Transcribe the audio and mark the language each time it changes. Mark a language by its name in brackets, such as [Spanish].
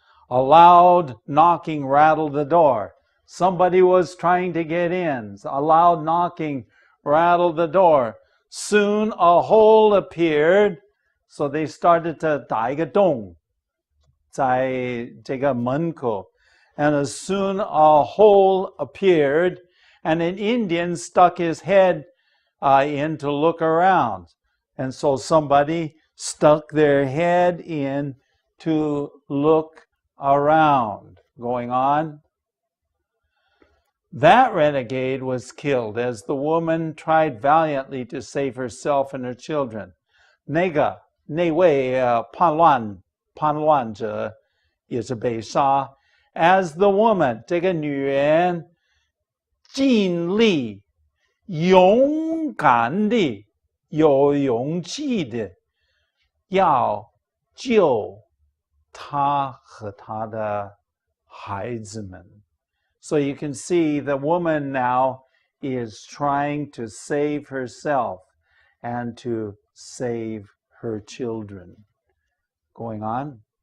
[English] A loud knocking rattled the door. Somebody was trying to get in. A loud knocking rattled the door. Soon a hole appeared. So they started to [Chinese] 打一个洞在这个门口. [English] And as soon a hole appeared, and an Indian stuck his head in to look around. And so somebody stuck their head in to look around. Going on. That renegade was killed as the woman tried valiantly to save herself and her children. [Chinese] 那位叛乱者也是被杀. [English] As the woman, [Chinese] 这个女人尽力勇敢地有勇气的要救她和她的孩子们. [English] So you can see the woman now is trying to save herself and to save her children. Going on.